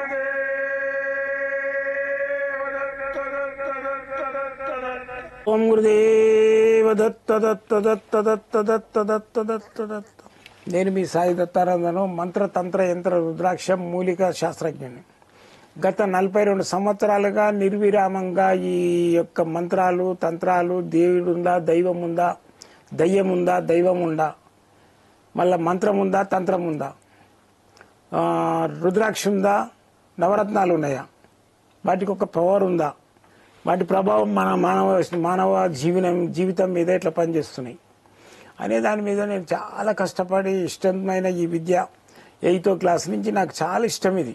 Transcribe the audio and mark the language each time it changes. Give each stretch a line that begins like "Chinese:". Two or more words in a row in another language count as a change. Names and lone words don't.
Sanskrit: ओम गुरुदेव दत्त दत्त दत्त दत्त दत्त दत्त दत्त दत्त
Telugu: నేను మీ సాయి దత్తానందను మంత్ర తంత్ర యంత్ర రుద్రాక్షం మూలిక శాస్త్రజ్ఞుని. గత 42 సంవత్సరాలుగా నిర్విరామంగా ఈ యొక్క మంత్రాలు తంత్రాలు దేవుడుందా దైవం ఉందా దయ్యం ఉందా దైవం ఉందా మళ్ళా మంత్రం ఉందా తంత్రం ఉందా రుద్రాక్ష ఉందా నవరత్నాలు ఉన్నాయా వాటికి ఒక పవర్ ఉందా వాటి ప్రభావం మన మానవ జీవితం మీద ఎట్లా పనిచేస్తున్నాయి అనే దాని మీద నేను చాలా కష్టపడి ఇష్టమైన ఈ విద్య 8వ క్లాస్ నుంచి నాకు చాలా ఇష్టం ఇది.